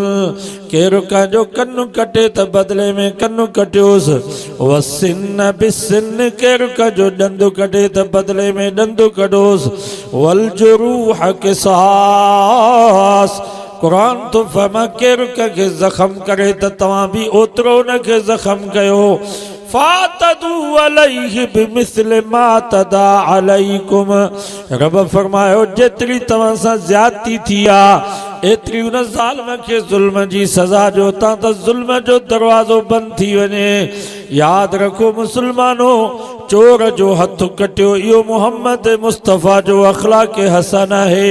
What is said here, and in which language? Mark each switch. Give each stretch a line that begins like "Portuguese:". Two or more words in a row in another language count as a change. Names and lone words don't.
Sindhi: केर कंहिंजो कनु कटे त बदले में कनु कटियोसि,
Arabic: والسن بالسن.
Sindhi: केर कंहिंजो ॾंदु कटे त बदले में ॾंदु कढोसि,
Arabic: والجروح قصاص.
Sindhi: कुरान तो फरमा केर कंहिंखे ज़ख़्म करे त तव्हां भी ओतिरो उनखे ज़ख़्म कयो।
Arabic: فاعتدوا عليه بمثل ما اعتدى عليكم.
Sindhi: रब फरमायो जेतिरी तव्हां सां ज़्यादती थी आहे एतिरी उन ज़ालिम खे ज़ुल्म जी सज़ा जो तां त ज़ुल्म जो दरवाज़ो बंदि थी वञे। यादि रखो मुसलमानो, चोर जो हथ कटियो इहो मुहम्मद मुस्तफ़ा जो अख़लाक़ हसन आहे।